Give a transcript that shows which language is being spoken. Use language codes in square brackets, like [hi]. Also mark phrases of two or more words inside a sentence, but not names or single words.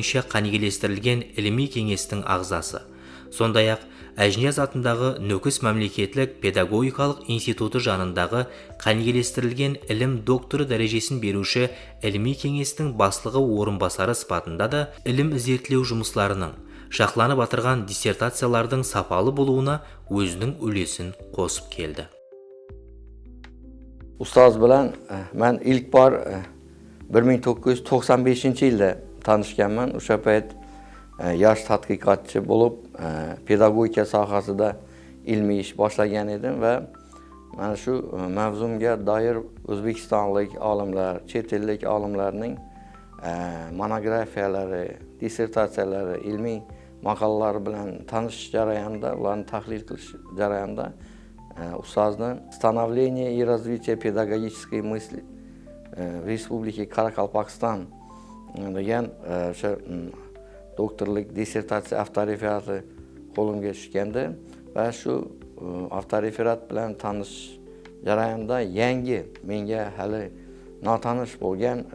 [kaa] бойынша қанегелестірілген ilmiy кеңестің ағзасы, Сондай-ақ Әжінияз атындағы Нөкіс мемлекеттік педагогикалық институты жанындағы қанегелестірілген ілім докторы дәрежесін беруші ілми кеңестің басшылығы орынбасары сипатында да ілім іздестіру жұмыстарының, шақланып атырған диссертациялардың сапалы болуына өзінің үлесін қосып келді. [uz] Ustaz bilan men ilk bor 1995-yilda tanishganman. O'sha payt yosh tadqiqotchi bo'lib, pedagogika sohasida ilmiy ish boshlagan edim va mana shu mavzumga doir o'zbekistonlik olimlar, chet ellik olimlarning monografiyalari, dissertatsiyalari, ilmiy maqolalari bilan tanishish jarayonida, ularni tahlil qilish jarayonida ustozni [ru] становление и развитие педагогической мысли в Республике [uz] Qoraqalpog'iston degan o'sha doktorlik dissertatsiya avtorefati qo'limga tushganda va shu avtoreferat bilan tanishish jarayonida yangi, menga hali notanish bo'lgan